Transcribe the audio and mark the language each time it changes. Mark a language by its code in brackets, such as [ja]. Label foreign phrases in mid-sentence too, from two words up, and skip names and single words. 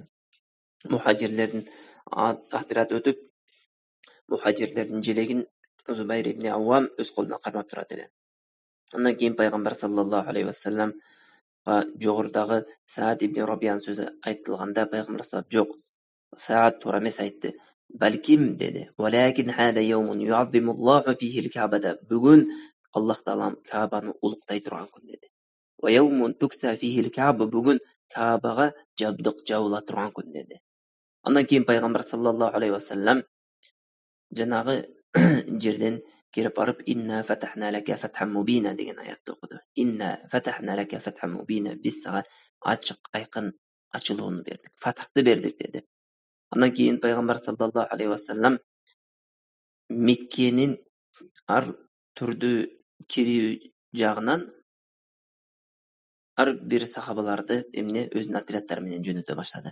[ky] Мухажирлердин отряды өтүп, мухажирлердин желегин Зубайр ибн Аввам өз колунан кармап турат эле. Андан кийин пайгамбар [ar] صلى الله عليه وسلم [ky] жогорудагы Саад ибн Рабиянын сөзү айтылганда пайгамбар саллаллаху жок, Саад туура эмес айтты. Балким деди. [ar] ولكن هذا يوم يعظم الله فيه الكعبة. [ky] Бүгүн Аллах таалам Каабаны улуктай турган күн деди. [ar] ويوم تكسى فيه الكعبة. [ky] Бүгүн Каабага жабдык жабыла турган күн деди. Андан кийин пайгамбар [ar] صلى الله عليه وسلم [ky] жанагы жерден кирип барып, [ar] إنا فتحنا لك فتحا مبينا [ky] деген аятты окуду. [ar] إنا فتحنا لك فتحا مبينا. [ky] Биз сага ачык, айкын ачылууну бердик, фатахты бердик деди. Андан кийин пайгамбар [ar] صلى الله عليه وسلم [ky] Меккенин ар түрдүү кирүү жагынан ар бир сахабаларды өзүнүн отряддары менен жөнөтө баштады.